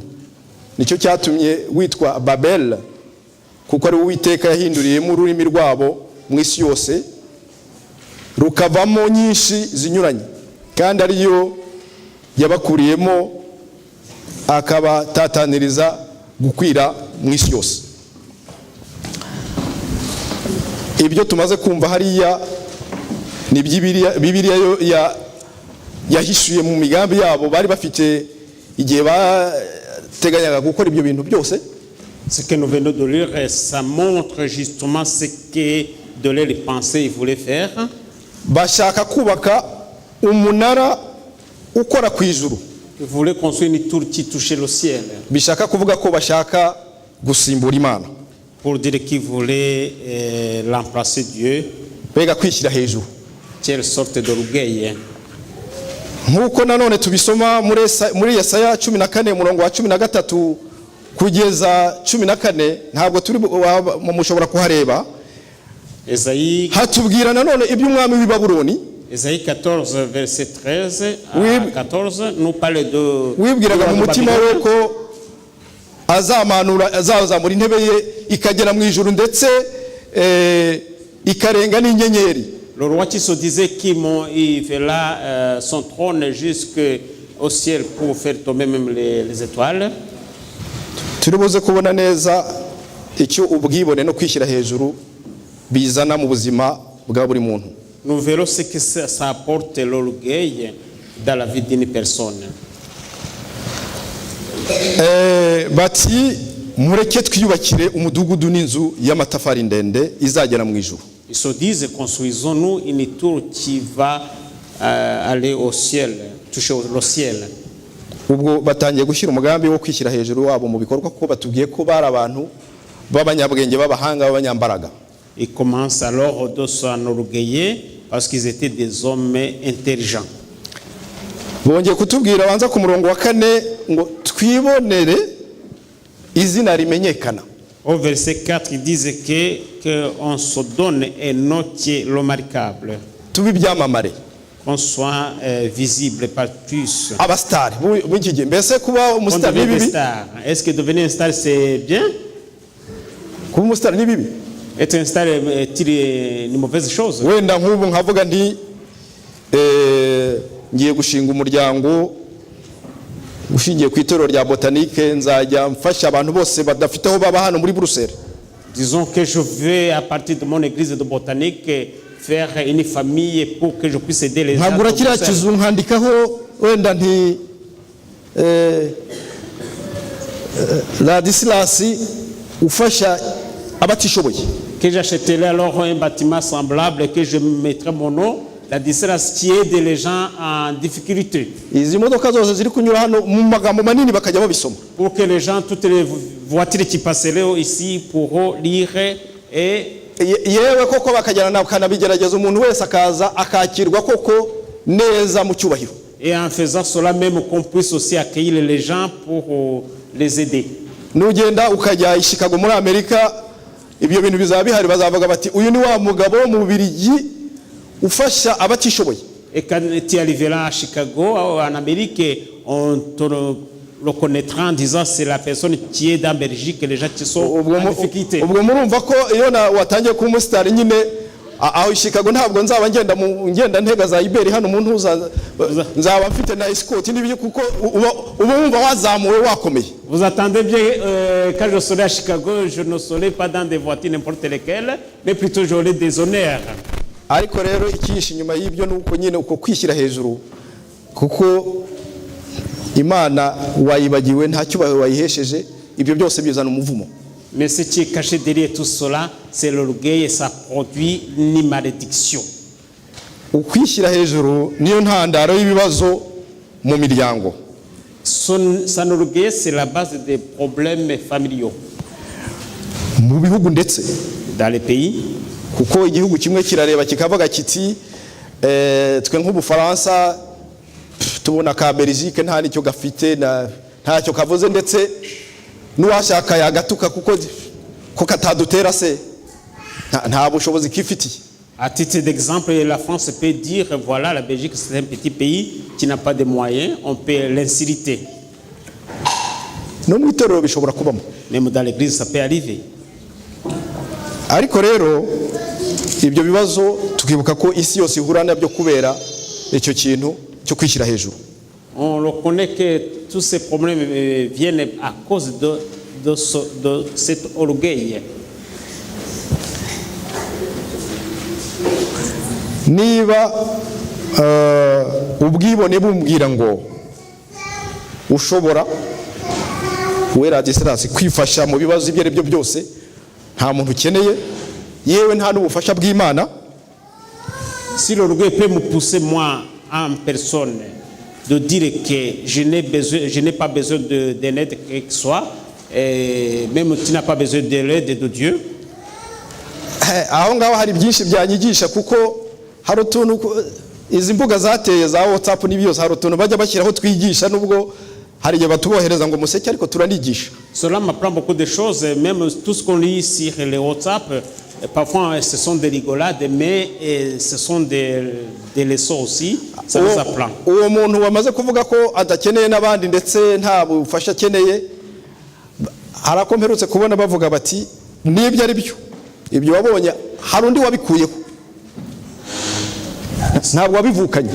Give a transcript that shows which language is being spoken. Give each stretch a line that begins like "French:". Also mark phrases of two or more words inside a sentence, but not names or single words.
Kinyarwanda: Nicyo cyatumye witwa Babel, kuko ari Uwiteka yahinduriyemo ururimi rwabo mu isi yose rukavamo nyinshi zinyuranye, kandi ariyo yabakuriyemo akabatataniriza gukwira mu isi yose. Ibyo tumaze kumva hariya ni Bibiliya yahishuye mu migambi yabo bari bafite igihe bateganyaga gukora ibyo bintu byose.
French: Ce que nous venons de lire, ça montre justement ce que de les pensées ils voulaient faire.
Kinyarwanda: Bashaka kubaka umunara ukora ku ijuru.
French: Ils voulaient construire une tour qui touchait le ciel.
Kinyarwanda: Bishaka kuvuga ko bashaka gusimbura Imana.
French: Pour dire qu'ils voulaient remplacer Dieu.
Kinyarwanda: Bega kwishyira hejuru.
French: Quelle sorte d'orgueil.
Kinyarwanda: Nkuko nanone tubisoma muri Yesaya 14 murongo wa 13 kugeza 14, ntabwo turi mushobora kuhareba. Esaïe hatubwira nanone iby'umwami w'i Babuloni.
French: Esaïe 14 verset 13 à 14 nous parle de
Kinyarwanda: wibwiraga mu mutima we ko azamura intebe ye ikagera mu ijuru ndetse ikarenga n'inyenyeri.
French: Le roi qui se disait qu'il fera son trône jusqu'au ciel pour faire tomber même les étoiles.
Kinyarwanda: Turibuze kubona neza icyo ubwibone no kwishyira hejuru bizana mu buzima bwa buri muntu.
French: Nous verrons ce que ça apporte l'orgueil dans la vie d'une personne.
Kinyarwanda: Bati mureke twiyubakire umudugudu n'inzu y'amatafari ndende izagera mu ijuru.
French: Ils se disent construisons-nous une tour qui va aller au ciel, toucher le ciel.
Kinyarwanda: Ubwo batangiye gushyira umugambi wo kwishyira hejuru wabo mu bikorwa, kuko batubwiye ko bari abantu b'abanyabwenge b'abahanga b'abanyambaraga.
French: Ils commencent alors de s'enorgueillir parce qu'ils étaient des hommes intelligents.
Kinyarwanda: Bongeye kutubwira banza ku murongo wa 4 ngo twibonere izina rimenyekana.
French: Au verset 4, ils disent qu'on se donne un nom qui est remarquable.
Kinyarwanda: Tubi byamamare.
French: Qu'on soit visible par tous.
Kinyarwanda: Abastar, b'iki gihe mbese kuba umustar ni bibi?
French: Est-ce que devenir un star c'est bien?
Kinyarwanda: Kuba umustar ni bibi?
French: Être un star est une mauvaise chose.
Kinyarwanda: Wenda nk'ubu nkavuga nti ngiye gushinga umuryango ushingiye ku itorero rya Botanique, nzajya mfasha abantu bose badafite aho baba hano muri Bruxelles.
French: Disons que je vais à partir de mon église de Botanique faire une famille pour que je puisse aider les gens.
Kinyarwanda: Nkagura kiriya kizu nkandikaho wenda nti Ladislas ufasha abatishoboye.
French: Que j'achèterai alors un bâtiment semblable et que je mettrai mon nom, Ladislas, qui aide les gens en difficulté.
Kinyarwanda: Izi modoka zose ziri kunyura hano mu magambo manini bakajya babisoma.
French: Pour que les gens, toutes les voitures qui passeraient ici pourront lire et
Kinyarwanda: yewe koko bakajyana na kanabigerageza umuntu wese akaza akakirwa koko neza mu cyubahiro.
French: Et en faisant cela même qu'on puisse aussi accueillir les gens pour les aider.
Kinyarwanda: Nugenda ukajya i Chicago muri Amerika, ibyo bintu bizaba bihari, bazavuga bati uyu ni wa mugabo mu Bubiligi ufasha abatishoboye.
French: Et quand tu arriveras à Chicago, en Amérique, on te reconnaîtra en disant c'est la personne qui est dans Belgique, les gens qui sont en difficulté.
Kinyarwanda: Ubwo murumva ko iyo watangiye kuba umusitari nyine aho i Chicago ntabwo nzaba ngenda ntega za Iberi hano umuntu nzaba mfite na escort n'ibyo, kuko uba wumva wazamuwe wakomeye.
French: Vous attendez bien quand je serai à Chicago, je ne serai pas dans des voitures n'importe lesquelles, mais plutôt j'aurai des honneurs.
Kinyarwanda: Ariko rero ikiyishi nyuma y'ibyo nuko nyine uko kwishyira hejuru, kuko Imana wayibagiwe nta cyubahiro wayihesheje, ibyo byose bizana umuvumo.
French: Mais ce qui est caché derrière tout cela, c'est l'orgueil et ça produit une malédiction.
Kinyarwanda: Ukwishyira hejuru niyo ntandaro y'ibibazo mu miryango.
French: Son orgueil, c'est la base des problèmes familiaux.
Kinyarwanda: mu bihugu ndetse
French: dans les pays.
Kinyarwanda: kuko igihugu kimwe kirareba kikavuga kiti twe nk'Ubufaransa tubona ka Belgique nta nicyo gafite ntacyo kavuze, ndetse n'uwashaka yagatuka kuko katadutera se nta bushobozi kifitiye.
French: À titre d'exemple, la France peut dire voilà, la Belgique c'est un petit pays qui n'a pas de moyens, on peut l'insulter.
Kinyarwanda: No mu itorero bishobora kubamo,
French: Même dans l'église ça peut arriver.
Kinyarwanda: Ariko rero ibyo bibazo tukibuka ko isi yose ihura nabyo kubera icyo kintu cyo kwishyira hejuru.
French: On reconnaît que tous ces problèmes viennent à cause de cet orgueil.
Kinyarwanda: Niba ubwibone bumbwira ngo ushobora wera Ladislas kwifasha mu bibazo ibyo ari byo byose, nta muntu ukeneye, yewe nta n'ubufasha bw'Imana.
French: Si l'orgueil peut me pousser moi en personne de dire que je n'ai pas besoin d'un aide que ce soit, et même tu n'as pas besoin de l'aide de Dieu.
Kinyarwanda: Aho ngaho hari byinshi byanyigisha, kuko hari utuntu izi mbuga zateye za WhatsApp n'ibyose, hari utuntu bajya bashyiraho twigisha, nubwo hari igihe batubohereza ngo museke ariko turanigisha.
French: Cela m'apprend beaucoup de choses, même tout ce qu'on lit sur les WhatsApp, parfois ce sont des rigolades, mais ce sont des leçons aussi, ça nous apprend.
Kinyarwanda: Uwo muntu wamaze kuvuga ko adakeneye n'abandi ndetse nta bufasha akeneye, harakomperutse kubona bavuga bati nibyo ari byo, ibyo wabonye hari undi wabikuyeho, ntabwo wabivukanye.